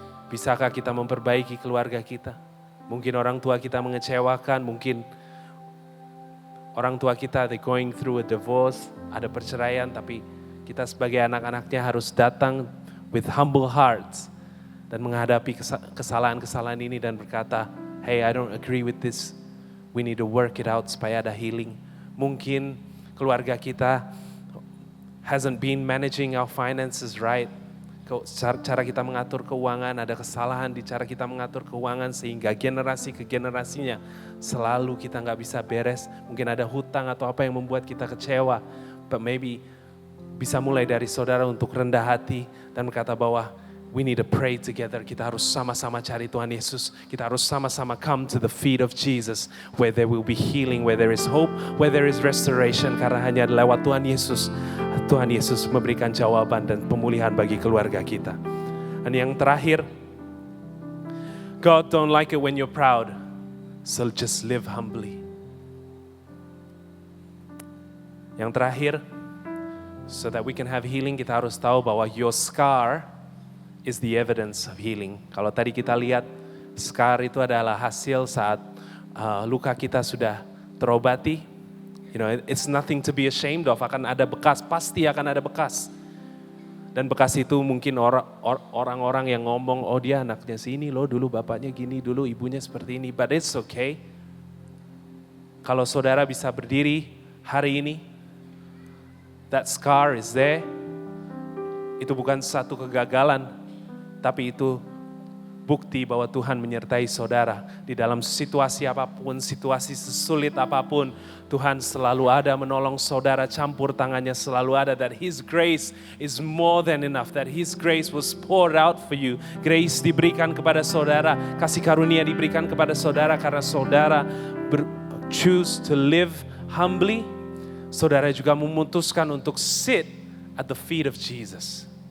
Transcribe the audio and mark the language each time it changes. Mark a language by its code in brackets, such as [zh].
[id] Bisakah kita memperbaiki keluarga kita? Mungkin orang tua kita mengecewakan, mungkin orang tua kita [en] they're going through a divorce, [id] ada perceraian, tapi kita sebagai anak-anaknya harus datang [en] with humble hearts [id] dan menghadapi kesalahan-kesalahan ini dan berkata, [en] hey, I don't agree with this. We need to work it out [id] supaya ada [en] healing. [id] Mungkin keluarga kita [en] hasn't been managing our finances right. [id] Cara kita mengatur keuangan, ada kesalahan di cara kita mengatur keuangan sehingga generasi ke generasinya selalu kita nggak bisa beres. Mungkin ada hutang atau apa yang membuat kita kecewa. [en] But maybe [id] bisa mulai dari saudara untuk rendah hati dan berkata bahwa [en] we need to pray together. [id] Kita harus sama-sama cari Tuhan Yesus. Kita harus sama-sama [en] come to the feet of Jesus where there will be healing, where there is hope, where there is restoration. [id] Karena hanya lewat Tuhan Yesus memberikan jawaban dan pemulihan bagi keluarga kita. Dan yang terakhir, [en] God don't like it when you're proud, so just live humbly. [id] Yang terakhir, [en] So that we can have healing, [id] kita harus tahu bahwa [en] your scar is the evidence of healing. [id] Kalau tadi kita lihat, scar itu adalah hasil saat luka kita sudah terobati. [en] You know, it's nothing to be ashamed of. [id] Akan ada bekas, pasti akan ada bekas. Dan bekas itu mungkin orang-orang yang ngomong, oh dia anaknya sini loh, dulu bapaknya gini, dulu ibunya seperti ini. [en] But it's okay. [id] Kalau saudara bisa berdiri hari ini, [en] that scar is there. [id] Itu bukan satu kegagalan, tapi itu bukti bahwa Tuhan menyertai saudara. Di dalam situasi apapun, situasi sesulit apapun, Tuhan selalu ada menolong saudara, campur tangannya selalu ada. [en] That His grace is more than enough. That His grace was poured out for you. [id] Grace diberikan kepada saudara, kasih karunia diberikan kepada saudara karena saudara [en] choose to live humbly. [id] Saudara juga memutuskan untuk [en] sit at the feet of Jesus.